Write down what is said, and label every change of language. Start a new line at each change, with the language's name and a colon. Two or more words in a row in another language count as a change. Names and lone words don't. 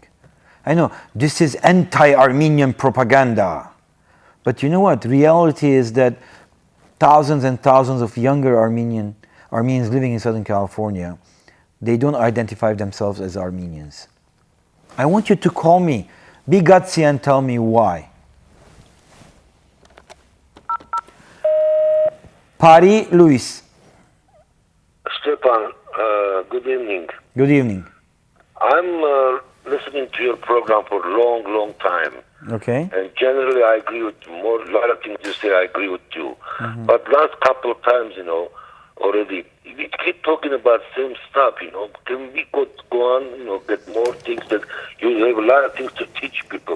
English: I know this is anti-Armenian propaganda, but you know what? Reality is that thousands and thousands of younger Armenians living in Southern California, they don't identify themselves as Armenians. I want you to call me, be gutsy and tell me why.
Armenian: Բարի լույս.
English: Stepan, good evening. Good evening. I'm listening to your program for a long time. Okay. And generally I agree with you. A lot of things you say, I agree with you. Mm-hmm. But last couple of times, already, we keep talking about same stuff, Can we go on, get more things that you have a lot of things to teach people.